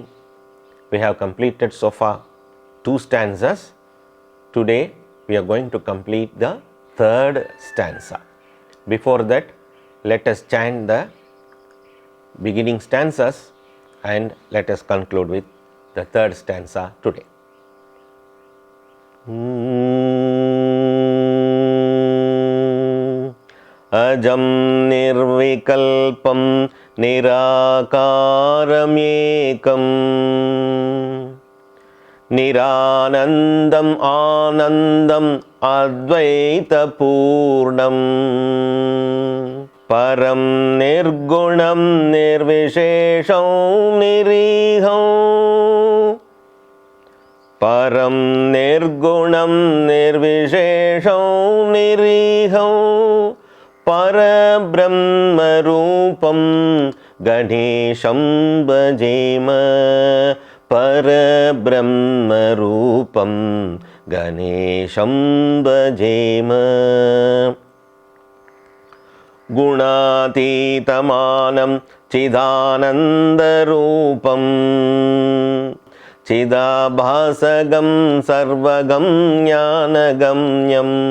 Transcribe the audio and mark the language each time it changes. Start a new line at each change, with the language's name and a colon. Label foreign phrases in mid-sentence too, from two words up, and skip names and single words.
English: We have completed so far 2 stanzas. Today, we are going to complete the 3rd stanza. Before that, let us chant the beginning stanzas and let us conclude with the 3rd stanza today.
Sanskrit: अजं निर्विकल्पं निराकारमेकं निरानन्दं आनन्दं अद्वैत पूर्णं परं निर्गुणं निर्विशेषं निरीहं परं निर्गुणं निर्विशेषं निरीहं परब्रह्मरूपं गणेशं भजेम परब्रह्मरूपं गणेशं भजेम गुणातीतमानं चिदानन्दरूपं चिदाभासगं सर्वगं ज्ञानगम्यं